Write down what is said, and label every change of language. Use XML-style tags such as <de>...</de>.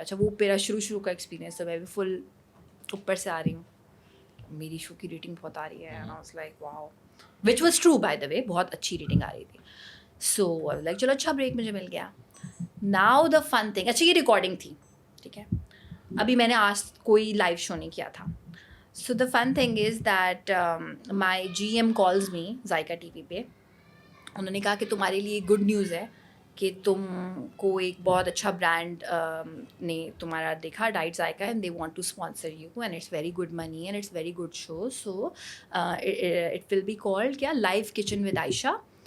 <ur>اچھا وہ میرا شروع کا ایکسپیرینس ہے, میں بھی فل اوپر سے آ رہی ہوں, میری شو کی ریٹنگ بہت آ رہی ہے.</ur> <en>and I was like wow, which was true by the way,</en> <ur>بہت اچھی ریٹنگ آ رہی تھی.</ur> <en>so I was like</en> <ur>چلو اچھا بریک مجھے مل گیا.</ur> <en>now the fun thing,</en> <ur>اچھا یہ ریکارڈنگ تھی ٹھیک ہے, ابھی میں نے آج کوئی لائیو شو نہیں کیا تھا.</ur> <en>So the fun thing is that my G M calls me Zaiqa T V پہ.</en> <ur>انہوں نے کہا کہ تمہارے لیے گڈ نیوز ہے کہ تم کو ایک بہت اچھا برانڈ نے تمہارا دیکھا, ڈائٹ ذائقہ,</ur> <en>And they want to sponsor you and it's very good money and it's very good show. So it will be called کیا live kitchen with Ayesha.</en>